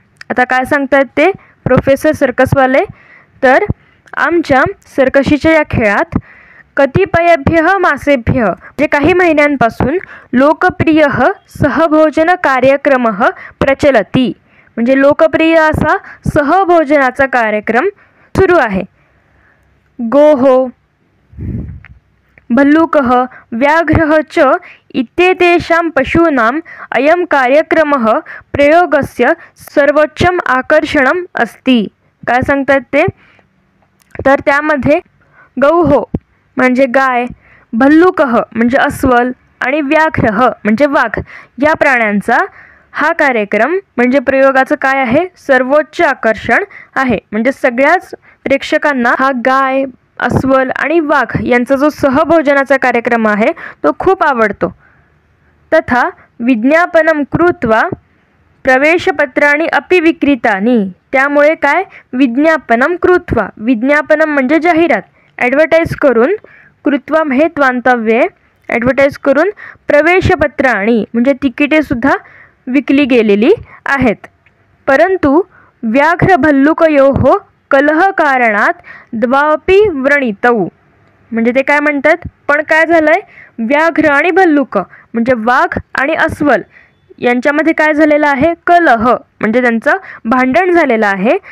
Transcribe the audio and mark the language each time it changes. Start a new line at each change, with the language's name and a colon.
Marathi: आता काय सांगतात ते प्रोफेसर सर्कसवाले, तर आमच्या सर्कशीच्या या खेळात
Sanskrit: कतिपयेभ्यः मासेभ्यः
Marathi: म्हणजे काही महिन्यांपासून
Sanskrit: लोकप्रिय सहभोजन कार्यक्रमः प्रचलति
Marathi: म्हणजे लोकप्रिय असा सहभोजनाचा कार्यक्रम सुरू आहे.
Sanskrit: गोः भल्लूकः व्याघ्रः च इत्येतेषां पशूनाम् अयं कार्यक्रमः प्रयोगस्य सर्वोच्चम आकर्षणम् अस्ति.
Marathi: काय सांगतात ते, तर त्यामध्ये गौः म्हणजे गाय, भल्लूकः म्हणजे अस्वल आणि व्याघ्रः म्हणजे वाघ या प्राण्यांचा हा कार्यक्रम म्हणजे प्रयोगाचं काय आहे, सर्वोच्च आकर्षण आहे. म्हणजे सगळ्याच प्रेक्षकांना हा गाय, अस्वल आणि वाघ यांचा जो सहभोजनाचा कार्यक्रम आहे तो खूप आवडतो.
Sanskrit: तथा विज्ञापनं कृत्वा प्रवेशपत्राणि अपि विक्रीतानि.
Marathi: त्यामुळे काय,
Sanskrit: विज्ञापनं कृत्वा,
Marathi: विज्ञापनं म्हणजे जाहिरात, ॲडव्हर्टाईज करून, कृत्वा हे त्वांतव्य, ॲडव्हर्टाईज करून प्रवेशपत्राणि म्हणजे तिकिटेसुद्धा विकली गेलेली आहेत.
Sanskrit: परंतु व्याघ्र भल्लुकयोः कलहकारणात द्वापि व्रणितौ
Marathi: म्हणजे ते काय म्हणतात, पण काय झालंय, व्याघ्र आणि भल्लुक म्हणजे वाघ आणि अस्वल यांच्यामध्ये काय झालेलं आहे, कलह म्हणजे त्यांचं भांडण झालेलं आहे.